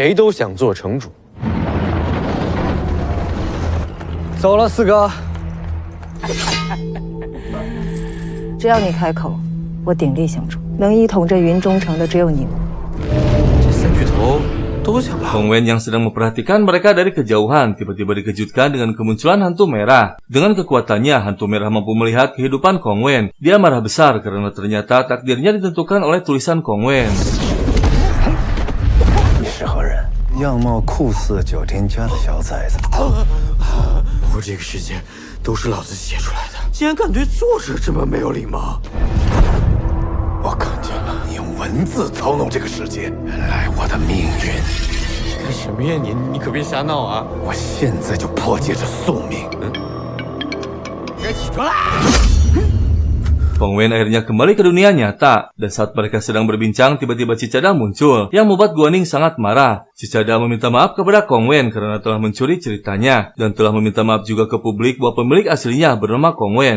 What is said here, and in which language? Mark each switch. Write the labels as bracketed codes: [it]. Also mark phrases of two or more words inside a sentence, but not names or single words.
[zh] 谁都想做城主。走了，四哥。只要你开口，我鼎力相助。能一统这云中城的只有你我。这三巨头都想拉。 [id] Kong Wen yang sedang memperhatikan mereka dari kejauhan tiba-tiba dikejutkan dengan kemunculan hantu merah. Dengan kekuatannya, hantu merah mampu melihat kehidupan Kong Wen. Dia marah besar karena ternyata takdirnya ditentukan oleh tulisan Kong Wen. [zh] 你是何人？样貌酷似九天家的小崽子。我这个世界都是老子写出来的，竟然敢对作者这么没有礼貌！我看见了，你用文字操弄这个世界，原来我的命运。干什么呀你可别瞎闹啊！我现在就破解这宿命。该起床啦！ [id] Kong Wen akhirnya kembali ke dunia nyata, dan saat mereka sedang berbincang, tiba-tiba Cicada muncul, yang membuat Guaning sangat marah. Cicada meminta maaf kepada Kong Wen karena telah mencuri ceritanya, dan telah meminta maaf juga ke publik bahwa pemilik aslinya bernama Kong Wen.